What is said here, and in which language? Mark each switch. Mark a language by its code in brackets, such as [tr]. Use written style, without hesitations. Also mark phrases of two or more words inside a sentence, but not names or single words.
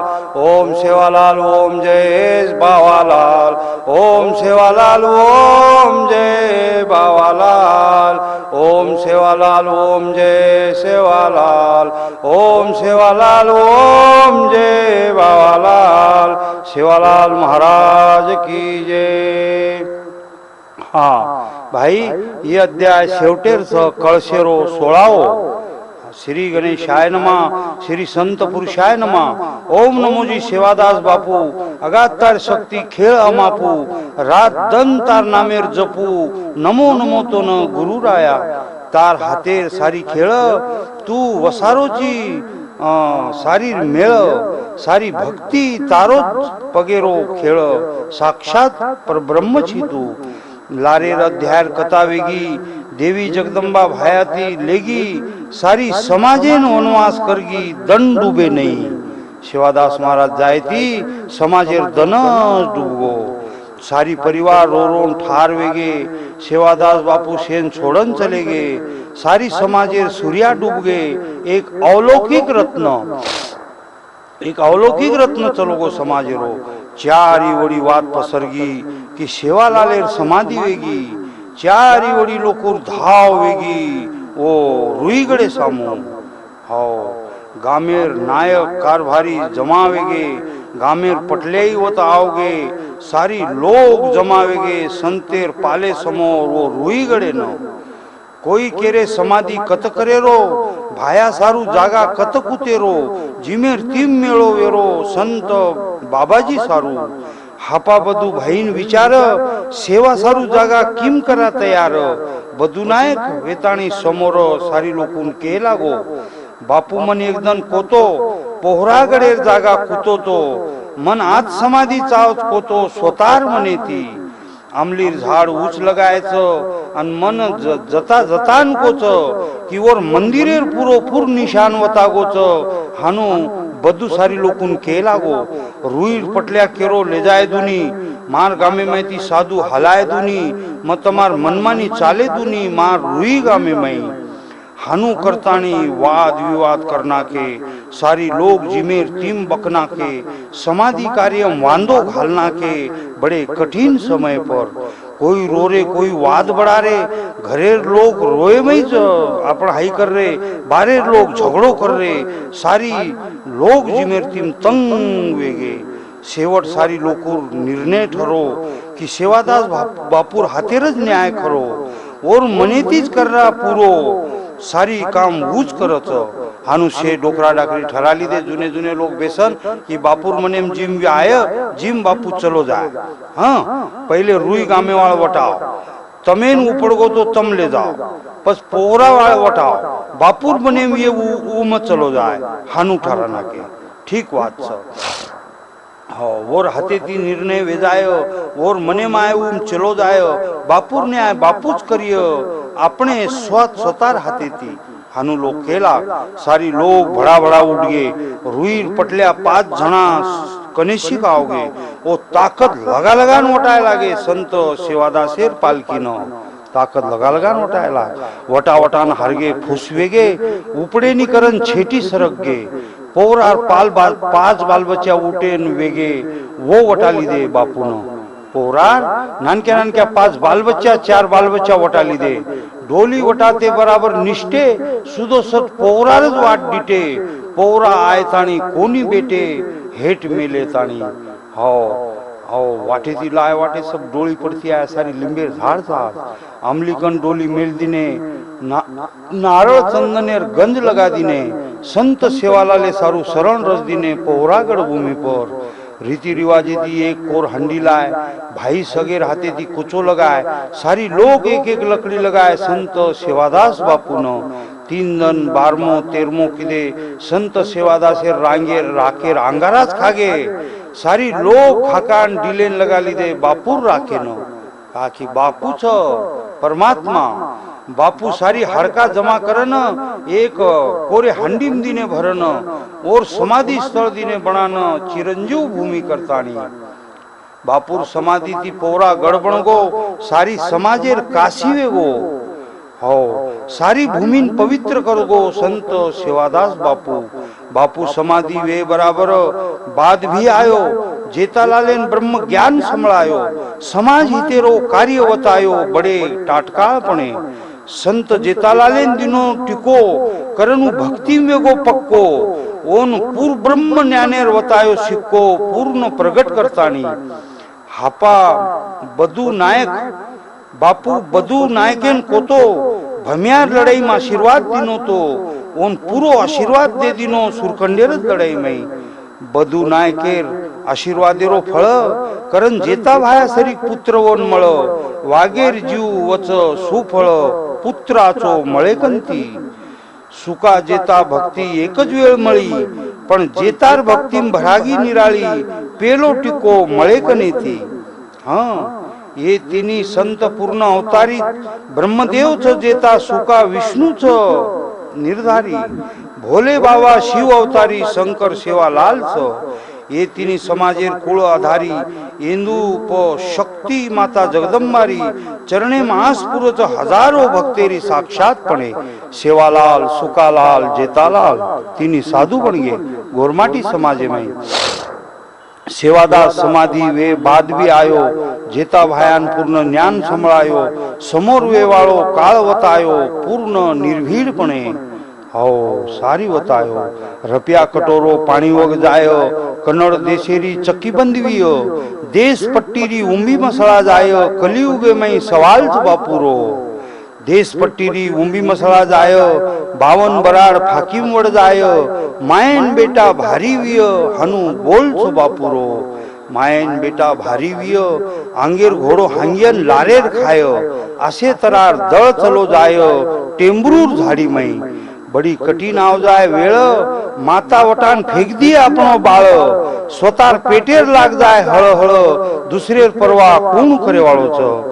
[hi] ओम सेवालाल ओम जय बावालाल। ओम सेवालाल ओम जय बावालाल। ओम सेवालाल ओम जय सेवालाल। ओम सेवालाल ओम जय बावालाल। सेवालाल महाराज की जय। [lmn] हाँ भाई, ये अध्याय शेवटेरच कळशेरो 16. [sa] श्री गणेशाय नमः. श्री संत पुरुषाय नमः. [lmn] ओम नमोजी सेवादास बापू. अगातार शक्ती खेळ अमापू. रात दन तार नामेर जपू. नमो नमो तो न गुरुराया. तार हातेर सारी खेळ तू वसारोची सारी मेळ. सारी भक्ती तारोच पगेरो खेळ. साक्षात परब्रह्म छी तू. लारेर अध्याय कथा वेगी. देवी जगदंबा भायाती लेगी. सारी समाजेन वनवास करगी. दन डूबे नहीं. शिवादास महाराज जायती समाजेर दन डूबगो. सारी परिवार रो रोन ठार वेगे. सेवादास बापू शेन छोड़न चले गे. सारी समाजेर सूर्या डूब गे. एक अलौकिक रत्न चलो गो समाजेरो. चारी वडी वात पसरगी कि सेवालालेर समाधी वेगी. चारी वडी लोकोर धाव वेगी. ओ रुईगडे सामो. हाओ गामेर नायक कारभारी जमावेगे. गामेर पटलेई वत आवगे. सारी लोग जमावेगे. संतेर पाले समोर वो रुईगडे न. कोई केरे समाधी कत करेरो. भाया सारू जागा कत कुतेरो. जिमेर तीम मेळो वेरो. संत बाबाजी सारू. हापा बधु भाईन विचार. सेवा सारू जागा किम करा तयार. बधु नायक वेताणी समोर सारी लोकून के लागो. बापू मन एकदन कोतो. पोहरागडेर जागा कुतो तो. मन आज समाधी चावच कोतो. स्वतार मने ती. आमलीर झाड उच [mr] लगायचं आणि [lmn] मन जता जतान कोच कि वर मंदिरेर पुरो पुर निशान वतागोच. हानू बधु सारी लोकून के लागो. रुई पटल्या केरो ले जाय दुनी. मार गामे माहिती साधू हलाय दुनी. मग तमार मनमानी चाले दुनी. मार रुई गामे माही हानू करतानी वाद विवाद करना के. सारी लोग जिमेर तीम बकना के. समाधि कार्य वांदो घालना के. बड़े कठिन समय पर कोई रो रे कोई वाद बढ़ा रे. घरेर लोग रोए में आपण हाई कर रे. बारे लोग झगड़ो कर रे. सारी लोग जिमेर तीम तंग वेगे. शेवट सारी लोकूर निर्णय ठरो कि सेवादास बापूर हातेरच न्याय खरो. और मनेतीच कररा पुरो. सारी काम ऊच करच. हानू शे डोकरा डाकरी ठराली दे. जुने जुने लोग बेसन कि बापूर मनेम जिम आय जिम बापू चलो जाए. हाँ पहले रुई गामे वाल वटाओ. तमेन उपड़गो तो तम ले जाओ. बस पोरा वाल वटाओ. बापूर मनेम ये मत चलो जाए. हानू ठराना के ठीक बात छ. और हाथे ती निर्णय वेजायो. और मने माय चलो जायो. बापूर ने आय बापूच करियो. अपने स्वतार हाथे थी. हानू लोग केला. सारी लोग भड़ा भड़ा उठ गए. रुई पटल्या 5 जना कनेशिक आवगे. वो ताकत लगा लगा वटाय लागे. संत सेवादासेर पालकी न ताकत लगा लगा वटायला. वटा वटान हारगे फुसवेगे. उपडे निकरन छेटी सरक गे. पोरार 5 बाल बच्चा उठेन वेगे. वो वटाली दे बापून. पोरार नानक्या नानक्या 5 बाल बच्चा 4 बाल बच्चा वटाली दे. डोली वटाते बराबर निष्ठे सुदो सत पोरारच वाट डिटे. पोरा आय ताणी कोणी बेटे. हेट मेले ताणी. हो वाटे ती लाय वाटे सब डोली पड़ती आय. सारी लिंबेर झाड़ था. अमलीकन डोली मेल दिने. नारळ चंदनेर गंज लगा दिने. संत सेवालाले सारू शरण रस दिने. पोहरागढ़ भूमि पर रीति रिवाजे दी एक कोर हंडी लाए. भाई सगेर हाथे दी कुचो लगाए. सारी लोग एक एक लकड़ी लगाए. संत सेवादास बापू न 3 जन 12मो 13मो किदे. संत सेवादासेर रांगेर राखेर अंगाराच खागे. सारी लोग खाकान डिलेन लगा लीदे. बापूर राखे न. बाकी बापू छ परमात्मा. बापू सारी हड़का जमा करन, एक कोरे हांडीम दीने भरन और समाधि स्थळ दीने बनान चिरंजीव भूमी करतानी। बापूर समाधि ती पोरा गडबणगो सारी समाजेर काशी वेगो हो सारी भूमीन पवित्र करगो संत सेवादास बापू। बापू समाधि वे बराबर बाद भी आयो, जेतालालेन ब्रह्म ज्ञान संभळायो, समाज हितेरो कार्य वतायो बड़े टाटकाळपणे। संत जेतालालेन दिनो टिको करनु भक्ति वेगो पक्को, ओन पूर ब्रह्म ज्ञानेर वतायो सिक्को पूर्ण प्रगट करतानी। हापा बधु नायक बापू बधु नायकेन कोतो भम्यार लड़ाई में आशीर्वाद दिनो तो ओन पूरो आशीर्वाद दे दिनो सुरखंडेरच लड़ाई में। बधु नायकेर आशीर्वादेरो फळ करण जेता भाया सरी पुत्र ओन मळ, वागेर जीव वच सुफळ पुत्राचो मळेकंती। सुका जेता भक्ती एकच वेळ मळी, पण जेतार भक्तीम भरागी निराळी पेलो टिको मळेकनेती। हाँ ये तिनी संत पूर्ण अवतारी ब्रह्मदेव च जेता सुका विष्णू च निर्धारी, भोले बाबा शिव अवतारी शंकर सेवालाल च ये तिनी समाजेर कुळ आधारी, इंदूप शक्ती माता जगदंबारी चरणे महासपुरच हजारो भक्तेरी साक्षातपणे। सेवालाल सुकालाल जेतालाल तिनी साधु बन गए गोरमाटी समाजे में। सेवादास समाधि वे बाद भी आयो, जेता भायान पूर्ण ज्ञान संभळायो, समोर वेवाळो काळ वतायो पूर्ण निर्भीडपणे हो सारी वतायो। रपिया कटोरो पाणी वग जायो, कन्नड़ देशेरी चक्की बंदवीयो, देश पट्टीरी उंबी मसळा जायो, कलियुगे में सवाल च बापूरो। देश पट्टीरी उंबी मसळा जायो, 52 बराड फाकीम वड जायो, मायन बेटा भारी विय हनु बोल च बापूरो। मायन बेटा भारी विय आंगेर घोडो हांगियन लारेर खाय, असे तरार दळ चलो जाय टेंबरूर झाडी मई। बड़ी कठीण आव जाय वेळ, माता वटान फेक दी आपणो बाळ, स्वतार पेटेर लाग जाय हळहळ, दुसरेर परवा कोण करे वाळोच।